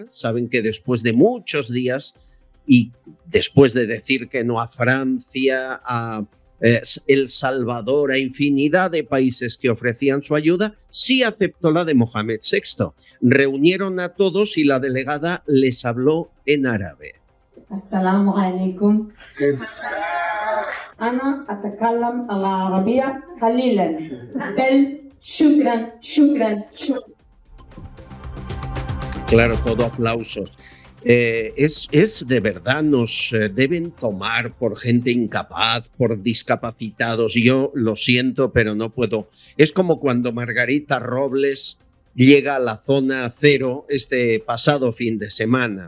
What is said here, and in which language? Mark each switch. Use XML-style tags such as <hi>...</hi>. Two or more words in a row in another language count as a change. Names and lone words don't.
<es>Saben que después de muchos días y después de decir que no a Francia, a El Salvador, a infinidad de países que ofrecían su ayuda, sí aceptó la de Mohamed VI. Reunieron a todos y la delegada les habló en árabe.</es> <ar>السلام عليكم. أنا أتكلم العربية قليلا بل شكرا.</ar> <es>Claro, todo aplausos. Es de verdad, nos deben tomar por gente incapaz, por discapacitados. Yo lo siento, pero no puedo. Es como cuando Margarita Robles llega a la zona cero este pasado fin de semana.</es>